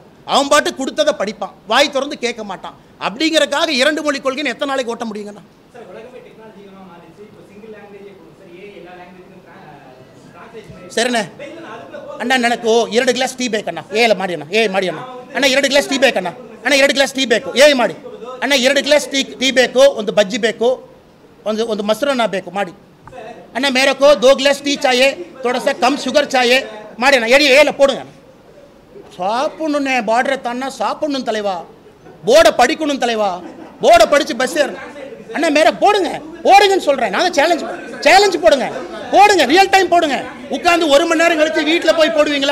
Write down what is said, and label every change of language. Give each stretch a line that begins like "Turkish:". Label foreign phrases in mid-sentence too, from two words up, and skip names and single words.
Tamil: அவன் பாட்டு கொடுத்ததை படிப்பான், வாய் திறந்து கேட்க மாட்டான். அப்படிங்கிறக்காக 2 மொழி கொள்கைன்னு எத்தனை நாளைக்கு ஓட்ட முடியுங்கண்ணா? சரிண்ணே அண்ணா, எனக்கு 2 கிளாஸ் டீ பேக் அண்ணா. ஏல மாடி அண்ணா, மாடி அண்ணா. அண்ணா 2 கிளாஸ்
Kannada: ಟೀ ಬೇಕಣ್ಣ. ಅಣ್ಣ 2 ಗ್ಲಾಸ್ ಟೀ ಬೇಕು. ಮಾಡಿ ಅಣ್ಣ 2 ಗ್ಲಾಸ್ ಟೀ ಬೇಕು, ಒಂದು ಬಜ್ಜಿ ಬೇಕು, ಒಂದು ಮೊಸರನ್ನ ಬೇಕು ಮಾಡಿ.
Hindi: ಅಣ್ಣ मेरको 2 ग्लास टी चाहिए, थोड़ा सा कम शुगर चाहिए
Kannada: ಮಾಡಿ ಅಣ್ಣ.
Tamil: ஏல போடுங்க. சாப்பிடணுன்னே பார்டரை தானா சாப்பிடணும் தலைவா, போர்டை படிக்கணும் தலைவா, போர்டை படித்து பஸ் ஏறணும். அண்ணா மேலே போடுங்கன்னு சொல்கிறேன். நான் சேலஞ்ச் போடுங்க, ரியல் டைம் போடுங்க. உட்காந்து 1 மணி நேரம் கழிச்சு வீட்டில் போய் போடுவீங்களா?